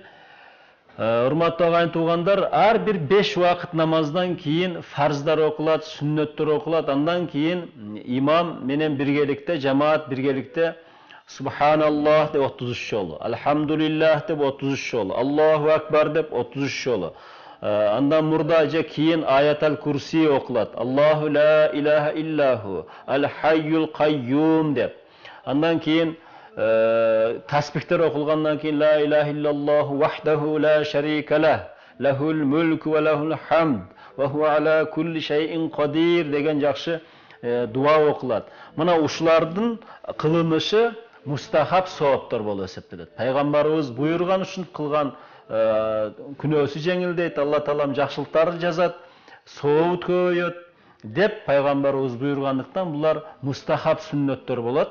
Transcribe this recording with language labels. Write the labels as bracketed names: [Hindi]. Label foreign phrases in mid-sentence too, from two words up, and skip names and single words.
[Kyrgyz] Урматтуу агайын туугандар, ар бир 5 убакыт намаздан кийин фарздар окулат, сүннөттөр окулат. Андан кийин имам менен биргеликте, жамаат биргеликте Subhanallah деп 33 жолу, Alhamdulillah деп 33 жолу, [Arabic] الله أكبر [Kyrgyz] деп 33 жолу. Андан мурда же кийин [Arabic] آية الكرسي [Kyrgyz] окулат. [Arabic] الله لا إله إلا هو الحي القيوم деп. [Kyrgyz] Андан кийин таспихтер окулгандан кийин [Arabic] لا إله إلا الله وحده لا شريك له له الملك وله الحمد وهو على كل شيء قدير [Kyrgyz] деген жакшы дуа окулат. Мына ушулардын кылынышы мустахаб сооптор болуп эсептелет. Пайгамбарыбыз буйрган ушинтип кылган күнөөсү жеңилдейт, Алла таалам жакшылыктарды жазат, сообут көбөйөт деп пайгамбарыбыз буйргандыктан булар мустахаб сүннөттөр болот.